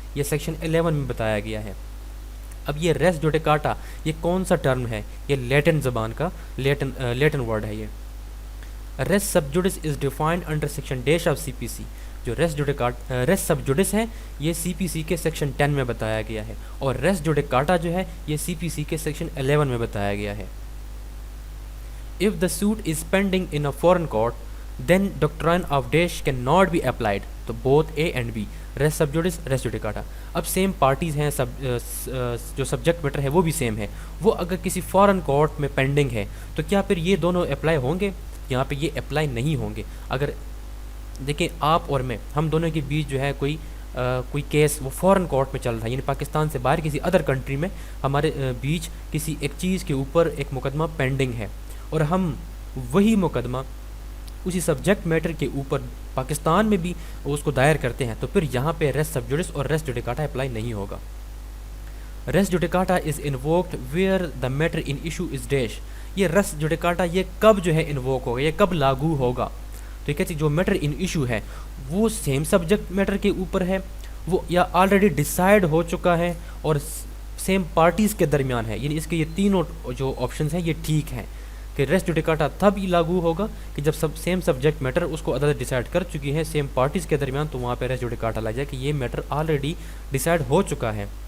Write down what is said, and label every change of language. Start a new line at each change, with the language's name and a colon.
Urdu: یہ سیکشن 11 میں بتایا گیا ہے. اب یہ ریس جوڈیکاٹا یہ کون سا ٹرم ہے؟ یہ لیٹن زبان کا لیٹن ورڈ ہے.
English: یہ res sub judice is defined under section dash of C P C.
Urdu: جو ریس سب جوڈس ہے یہ سی پی سی کے سیکشن 10 میں بتایا گیا ہے، اور ریس جوڈیکاٹا جو ہے یہ سی پی سی کے سیکشن 11 میں بتایا گیا ہے.
English: If the suit is pending in a foreign court, then doctrine of Daesh cannot be applied. تو both A and B, res sub judice, res judicata.
Urdu: اب سیم پارٹیز ہیں، جو سبجیکٹ میٹر ہے وہ بھی سیم ہے. وہ اگر کسی فارن کورٹ میں پینڈنگ ہے تو کیا پھر یہ دونوں اپلائی ہوں گے؟ یہاں پہ یہ اپلائی نہیں ہوں گے. اگر دیکھیں آپ اور میں، ہم دونوں کے بیچ جو ہے کوئی کیس وہ فارن کورٹ میں چل رہا ہے، یعنی پاکستان سے باہر کسی ادر کنٹری میں ہمارے بیچ کسی ایک چیز کے اوپر ایک مقدمہ پینڈنگ ہے، اور ہم وہی مقدمہ اسی سبجیکٹ میٹر کے اوپر پاکستان میں بھی اس کو دائر کرتے ہیں، تو پھر یہاں پہ ریس سب جوڈس اور ریس جوڈیکاٹا اپلائی نہیں ہوگا.
English: Res judicata is invoked where the matter in issue is dash.
Urdu: یہ ریس جوڈیکاٹا یہ کب جو ہے انووک ہوگا، یہ کب لاگو ہوگا؟ تو یہ کہتے ہیں جو میٹر ان ایشو ہے وہ سیم سبجیکٹ میٹر کے اوپر ہے، وہ یا آلریڈی ڈیسائیڈ ہو چکا ہے اور سیم پارٹیز کے درمیان ہے. یعنی اس کے یہ تینوں جو آپشنز ہیں یہ ٹھیک ہیں کہ ریس جوڈیکاٹا تب ہی لاگو ہوگا کہ جب سیم سبجیکٹ میٹر اس کو عدالت ڈیسائیڈ کر چکی ہے سیم پارٹیز کے درمیان، تو وہاں پہ ریس جوڈیکاٹا لگ جائے کہ یہ میٹر آلریڈی ڈیسائیڈ ہو چکا ہے.